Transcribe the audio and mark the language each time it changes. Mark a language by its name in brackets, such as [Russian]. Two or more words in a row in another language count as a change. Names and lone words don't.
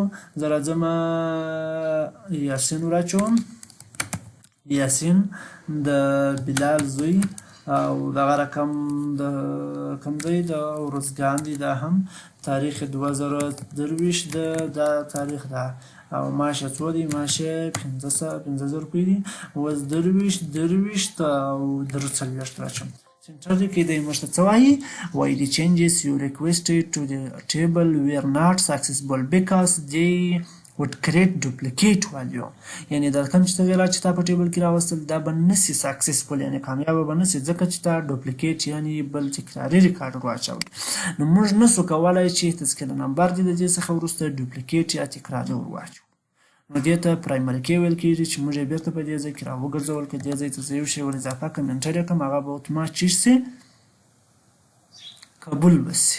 [Pashto] زه راځم یاسین ورواچوم، یاسین د بلال زوی، او دغه رقم د کوم ځای د ارزګان دی، دا هم تاریخ 2023 دا تاریخ ده، او معاش یې څو دی معاش یې 15,000 روپۍ دی. اوس 23 او 43 راچوم سنټر دی کې دی موږ ته څه وایي [English] the changes you requested to the table were not successful because they would create duplicate value، [Pashto] یعنی دا کوم چې تغیرات چې تا په ټیبل کې راوستل دا به نسي سکسسفول، یعنی کامیابه به نسي، ځکه چې تا ډوپلیکیټ یعنی بل تکراري ریکارډ ورواچوي. نو موږ نسو کولی چې تذکره نمبر دی د دې څخه وروسته ډوپلیکیټ یا تکراري ورواچو. نو دې ته پرایمري کې ویل کېږي چې موږ یې بېرته په دې ځای کې راوګرځول، که دې ځای ته زه یو شی ور اضافه کړم انټر یې کړم، هغه به اتومات شي قبول به شي.